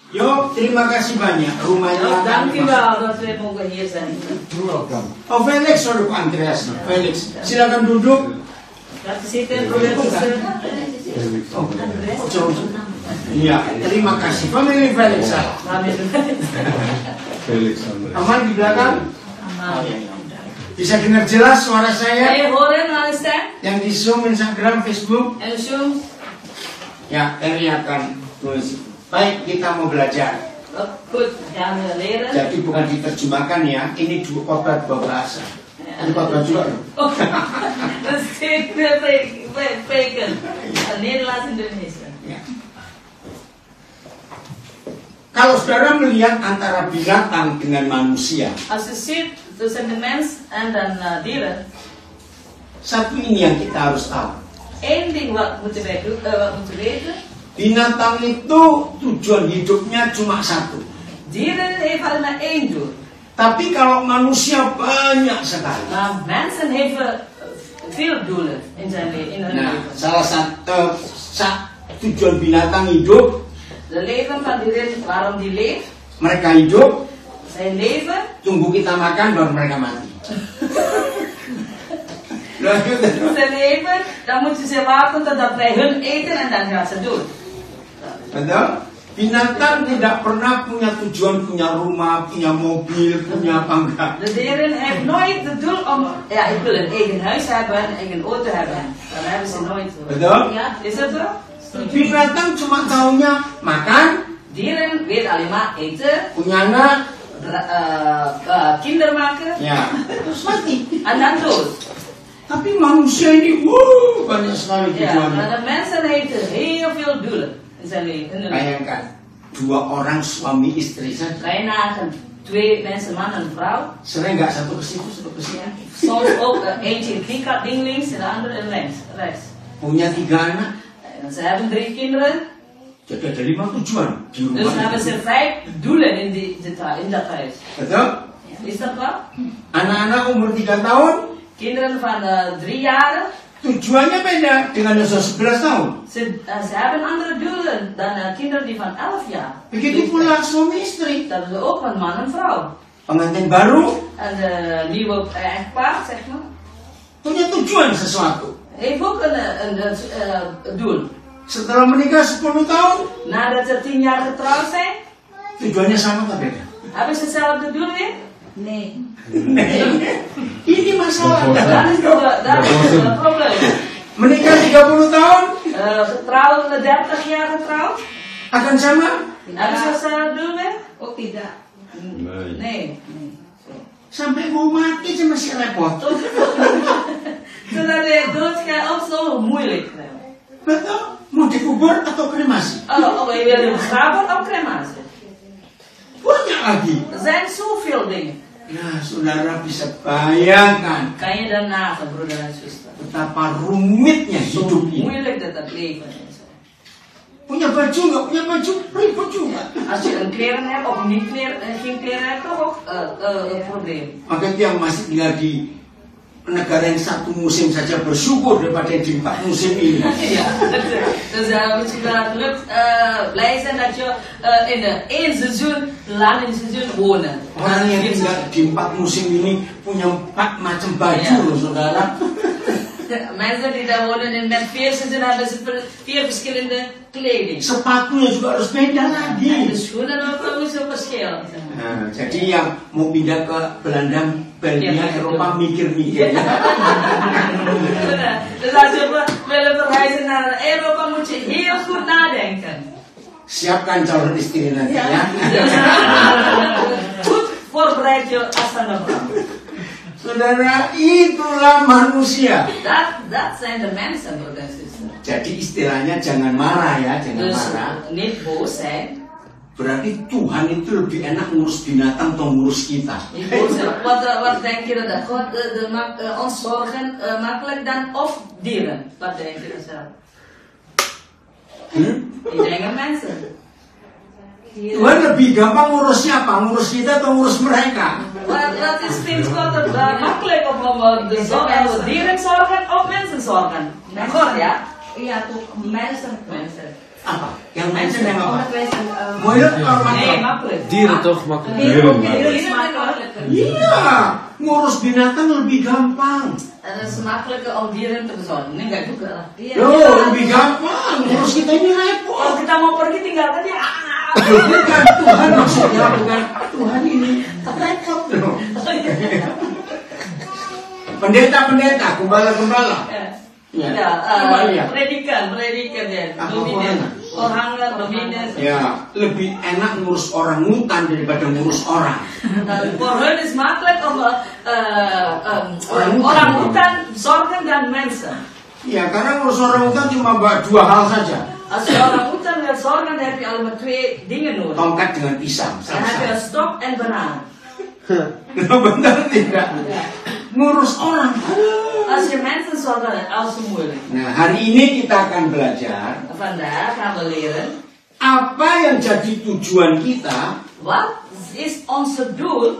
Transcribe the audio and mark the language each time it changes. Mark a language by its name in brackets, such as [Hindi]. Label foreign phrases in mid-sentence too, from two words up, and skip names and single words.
[Indonesian] Yo, terima kasih banyak. Rumahnya. [Dutch] Dankjewel dat we mogen hier zijn. [Indonesian] Oh, Felix, sorry Pak Andreas. Felix, silakan duduk. [Dutch] Laten zitten, probeer te [Indonesian] Iya, terima kasih. Family Felix. Felix. Aman di belakang? Bisa dengar jelas suara saya? [Dutch] horen aan de stem? [Indonesian] Yang di Zoom, Instagram, Facebook? [Dutch] En Zoom? [Indonesian] Ya, terlihatkan tulis. Baik, kita mau belajar. [Dutch] Goed, gaan we leren. [Indonesian] Jadi bukan diterjemahkan ya, ini dua khotbah dua bahasa. Ini khotbah juga loh. [Dutch] Dat is twee preken. Nederlands en Indonesia. [Indonesian] Ya. Kalau saudara melihat antara binatang dengan manusia, [Dutch] Als je ziet tussen de mens en dan dieren, [Indonesian] satu ini yang kita harus tahu. [Dutch] één ding wat moeten wij doen, wat moeten weten. [Indonesian] Binatang itu tujuan hidupnya cuma satu. [Dutch] Dieren heeft alleen maar één doel. [Indonesian] Tapi kalau manusia banyak sekali. [Dutch] Maar mensen hebben veel doelen in zijn leven. [Indonesian] Nah, salah satu tujuan binatang hidup, [Dutch] De leven van dieren, waarom die leeft, [Indonesian] mereka hidup, [Dutch] zijn leven. [Indonesian] tunggu kita makan baru mereka mati. [Dutch] Ze leven, dan moeten ze wachten totdat wij hun eten en dan gaan ze dood. [Indonesian] Betul? Binatang tidak pernah punya tujuan, punya rumah, punya mobil, punya apa enggak. [Dutch] De dieren heeft nooit het doel om, ja, ik wil een eigen huis hebben, een eigen auto hebben. Dan hebben ze nooit. [Indonesian] Betul? [Dutch] Ja, is dat zo? [Indonesian] Binatang cuma taunya makan, [Dutch] Dieren weet alleen maar eten, [Indonesian] punya anak, [Dutch] kinderen maken [Indonesian] ya, terus mati. [Dutch] en dan dood. [Indonesian] Tapi manusia ini, banyak sekali [Dutch] Ja, [Indonesian] tujuannya. [Dutch] maar de mensen hebben heel veel doelen in zijn leven. In hun leven. [Indonesian] Bayangkan, dua orang suami istri saja. [Dutch] Kan je nagaan, twee mensen, man en vrouw. [Indonesian] Sering nggak satu ke situ, satu ke sini. [Dutch] Soms ook eentje in ding links en de andere in rechts. [Indonesian] Punya 3 anak, [Dutch] En ze hebben 3 kinderen, [Indonesian] jadi ada 5 tujuan di [Dutch] dus [Indonesian] rumah. [Dutch] hebben ze 5 doelen in dat huis. [Indonesian] Betul? [Dutch] Is dat wat? [Indonesian] Anak-anak umur 3 tahun, [Dutch] Kinderen van 3 jaar, [Indonesian] tujuannya beda dengan yang sudah 11 tahun. [Dutch] ze hebben andere doelen dan kinderen die van 11 jaar. [Indonesian] Begitu pula suami istri. [Dutch] Dat is ook van man en vrouw. [Indonesian] Pengantin baru [Dutch] En de nieuwe echtpaar, zeg maar, [Indonesian] punya tujuan sesuatu. [Dutch] heeft ook een doel. [Indonesian] Setelah menikah 10 tahun, [Dutch] Nadat ze 10 jaar getrouwd zijn, [Indonesian] tujuannya sama atau beda? [Dutch] hebben ze hetzelfde doel weer? Nee. [Indonesian] Ini masalah. [Dutch] Dat is het probleem. [Indonesian] Menikah 30 tahun [Dutch] Getrouwd, 30 jaar getrouwd, [Indonesian] akan sama? [Dutch] hebben ze hetzelfde doel weer? [Indonesian] Ook tidak. [Dutch] Nee. [Indonesian] Sampai mau mati aja masih repot. [Dutch] Zodat hij doodgaat of zo moeilijk. [Indonesian] Betul? Mau dikubur atau kremasi? [Dutch] Oh, je wil begraven of crematie? [Indonesian] Banyak lagi. [Dutch] Er zijn zoveel dingen. [Indonesian] Nah, saudara bisa bayangkan [Dutch] Kan je dan nagaan, broeder en zuster? [Indonesian] betapa rumitnya [Dutch] Zo [Indonesian] hidup ini. [Dutch] moeilijk dat het leven is. [Indonesian] Punya baju nggak punya baju, ribut juga. [Dutch] Als je een kleren hebt of niet geen kleren hebt, toch ook een probleem. [Indonesian] Maka itu yang masih tinggal di negara yang satu musim saja bersyukur daripada yang di 4 musim ini. [Dutch] Ja, dus moet je wel gelukt blij zijn dat je in de 1 seizoen, lang in het seizoen wonen. [Indonesian] Orang yang tinggal di 4 musim ini punya 4 macam baju loh saudara. [Dutch] Mensen die daar wonen in met 4 seizoenen hebben ze 4 verschillende kleding. [Indonesian] Sepatunya juga harus beda [Dutch] En [Indonesian] lagi. [Dutch] de schoenen ook zo verschil. [Indonesian] Nah, jadi yang mau pindah ke Belanda, Belgia, [Dutch] Ja, [Indonesian] Eropa mikir-mikir. [Dutch] Dus als je willen verhuizen naar Europa moet je heel goed nadenken. [Indonesian] Siapkan calon istri nanti ya. [Dutch] Goed voorbereid je als dan een vrouw. [Indonesian] Saudara, itulah manusia. [Dutch] Dat zijn de mensen, broeder en zuster. [Indonesian] Jadi istilahnya jangan marah ya, jangan [Dutch] Dus [Indonesian] marah. [Dutch] niet boos zijn. [Indonesian] Berarti Tuhan itu lebih enak ngurus binatang atau ngurus kita. [Dutch] Niet boos zijn. Wat denk je dat God ons zorgen makkelijk dan of dieren? Wat denk je zelf? Ik denk aan mensen. [Indonesian] Tuhan lebih gampang ngurus siapa? Ngurus kita atau ngurus mereka? [Dutch] Wat is vindt God het makkelijk om dieren zorgen of mensen zorgen? God, ja? [Indonesian] Iya tuh mensen. [Dutch] Mensen. [Indonesian] Apa? Yang mensen yang apa? [Dutch] Onderwijs Moeilijk nee, makkelijk. makkelijk. Dieren toch makkelijk. Dieren is makkelijker. [Indonesian] Iya, ngurus binatang lebih gampang. [Dutch] Het is makkelijker om dieren te verzorgen. Nee, [Indonesian] enggak juga lah. Iya. Loh, lebih gampang. Ngurus kita ini Kalau repot. kita mau pergi tinggalkan dia. Bukan Tuhan maksudnya, bukan Tuhan ini repot loh. Pendeta-pendeta, gembala-gembala. Ya, Kembali ya. predikan ya. Apa Dominan. orang? Orang dominan. Ya, lebih enak ngurus orang hutan daripada ngurus orang. [Dutch] Voor hun is makkelijk om [Indonesian] orang hutan [Dutch] zorgen dan mensen. [Indonesian] Ya, karena ngurus orang hutan cuma dua hal saja. [Dutch] Als je [Indonesian] orang hutan [Dutch] wil zorgen, dan heb je alleen maar twee dingen nodig. [Indonesian] Tongkat dengan pisang. [Dutch] Dan heb je een stok en banaan. [Indonesian] Nah, benar tidak? Ngurus orang. [Dutch] Als je mensen zorgt, dan is alles zo moeilijk. [Indonesian] Nah, hari ini kita akan belajar [Dutch] Vandaag gaan we leren. [Indonesian] apa yang jadi tujuan kita. [Dutch] Wat is onze doel?